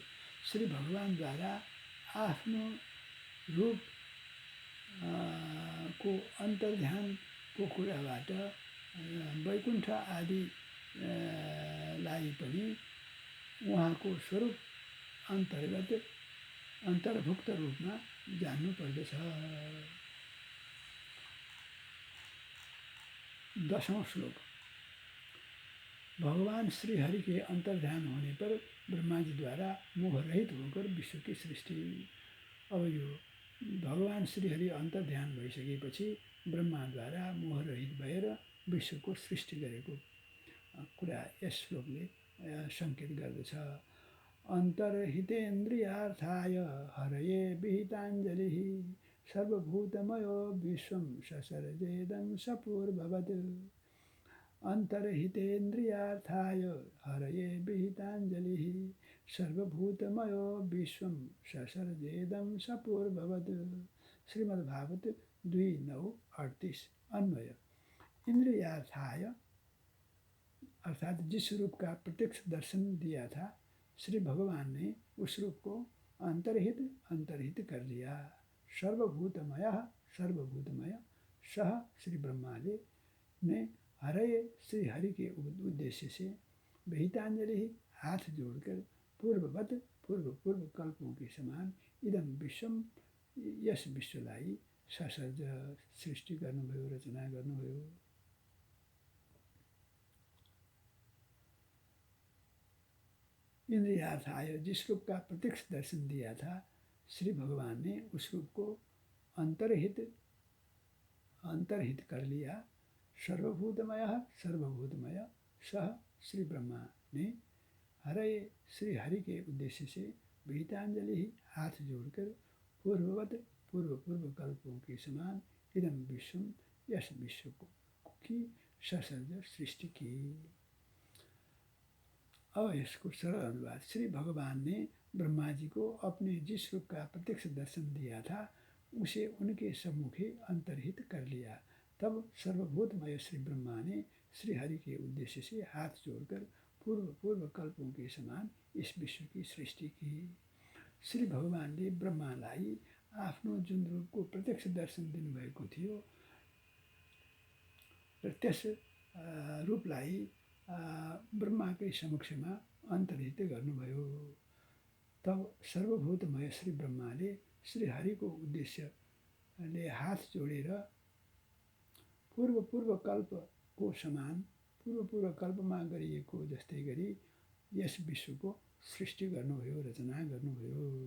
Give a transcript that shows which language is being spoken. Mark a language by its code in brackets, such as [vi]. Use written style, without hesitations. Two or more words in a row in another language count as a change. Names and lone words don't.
[ne] श्री भगवानद्वारा आफ्नो रूप को अन्तर्ध्यानको कुराबाट वैकुण्ठ आदिलाई पनि उहाँको स्वरूप अन्तर्भुक्त रूपमा जान्नु पर्दछ। [hi] 10वां श्लोक। भगवान श्री हरि के अंतर्ध्यान होने पर ब्रह्मा जी द्वारा मोह रहित होकर विश्व की सृष्टि। [ne] अब यो भगवान श्री हरि अंतर्ध्यान भइसकेपछि ब्रह्मा द्वारा मोह रहित भएर विश्वको सृष्टि गरेको कुरा यस श्लोकले संकेत गर्दछ। [sa] अन्तर्हितेन्द्रियार्थाय हरये विहिताञ्जलिः सर्वभूतमयो विश्वं ससर्जेदं सपूर्ववत्। अन्तर्हितेन्द्रियार्थाय हरये विहिताञ्जलिः सर्वभूतमयो विश्वं ससर्जेदं सपूर्ववत्। [hi] श्रीमद्भागवत 2:9-38 अन्वय। इंद्रियार्थाय अर्थात जिस रूप का प्रत्यक्ष दर्शन दिया था श्री भगवान ने उस रूप को अंतर्हित कर लिया। सर्वभूतमय सह श्री ब्रह्माले ने हरये श्री हरि के उद्देश्य से विहितांजलि हाथ जोड़कर पूर्व कल्पों के समान इदम विश्वम [ne] यस विश्वलाई ससर्ज सृष्टि गर्नुभयो, रचना गर्नुभयो। [hi] इंद्रियार्थाय जिस रूप का प्रत्यक्ष दर्शन दिया था श्री भगवान ने उस रूप को अंतर्हित कर लिया। सर्वभूतमय सह श्री ब्रह्मा ने हरये श्री हरि के उद्देश्य से विहितांजलि हाथ जोड़कर पूर्व कल्पों के समान इदम विश्वम यस विश्व की ससर्ज सृष्टि की। अब इसको सरल अनुवाद। श्री भगवान ने ब्रह्मा जी को अपने जिस रूप का प्रत्यक्ष दर्शन दिया था उसे उनके सम्मुखे अंतर्हित कर लिया। तब सर्वभूतमय श्री ब्रह्मा ने श्री हरि के उद्देश्य से हाथ जोड़कर पूर्व कल्पों के समान इस विश्व की सृष्टि की। [ne] श्री भगवानले ब्रह्मालाई आफ्नो जुन रूपको प्रत्यक्ष दर्शन दिनुभएको थियो र त्यस रूपलाई ब्रह्माकै समक्षमा अन्तर्हित गर्नुभयो। तब सर्वभूतमय श्री ब्रह्माले श्री हरिको उद्देश्यले हात जोडेर पूर्व कल्पको समान पूर्व कल्पमा गरिएको जस्तै गरी यस विश्वको सृष्टि गर्नुभयो, रचना गर्नुभयो।